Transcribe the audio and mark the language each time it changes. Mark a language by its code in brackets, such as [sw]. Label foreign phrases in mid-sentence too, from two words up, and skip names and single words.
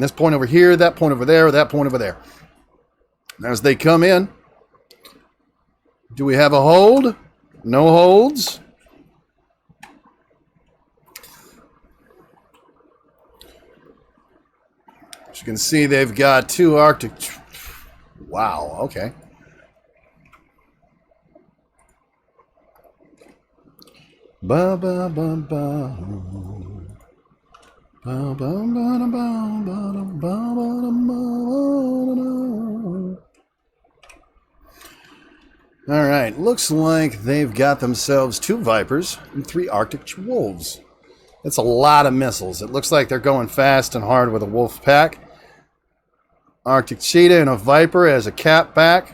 [en] This point over here, that point over there, that point over there. As they come in, do we have a hold? No holds. As you can see, they've got two Arctic... Wow, okay. Ba ba ba ba. Ba ba ba ba ba ba ba. All right, looks like they've got themselves two Vipers and three Arctic Wolves. That's a lot of missiles. It looks like they're going fast and hard with a wolf pack. Arctic Cheetah and a Viper as a cap back.